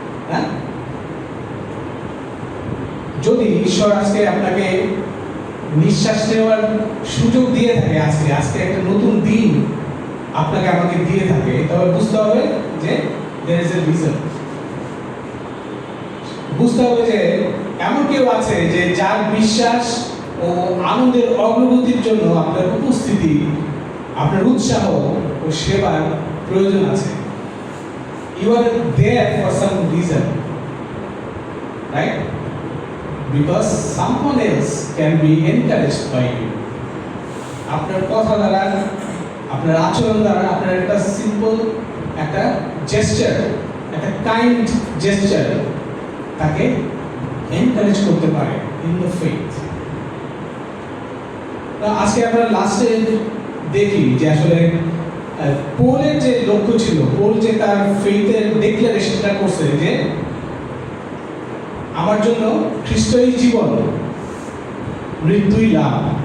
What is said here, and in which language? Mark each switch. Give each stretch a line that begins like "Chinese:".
Bangla: হ্যাঁ, যদি ঈশ্বর আজকে আপনাকে নিঃশ্বাস নেওয়ার সুযোগ দিয়ে থাকে, আজকে একটা নতুন দিন আপনাকে আমাকে দিয়ে থাকে, তবে বুঝতে হবে যে
English: there is a reason।
Bangla: বুঝতে হবে যে এমন কেউ আছে যে যার বিশ্বাস ও আনন্দের অগ্রগতির জন্য আপনার উপস্থিতি, আপনার উৎসাহ ও সেবার প্রয়োজন আছে।
English: You are there for some reason, right? Because someone else can be encouraged by you.
Bangla: আপনার কথা দ্বারা, আপনার আচরণ দ্বারা, আপনার একটা সিম্পল একটা জেস্টার, একটা কাইন্ড জেস্টার তাকে এনকারেজ করতে পারে
English: In the faith.
Bangla: আজকে আমরা লাস্টে দেখি যে আসলে পোলের যে লক্ষ্য ছিল, পোল যে তার ফেথের ডিক্লারেশনটা করছে যে আমার জন্য খ্রিস্টই জীবন, মৃত্যুই লাভ।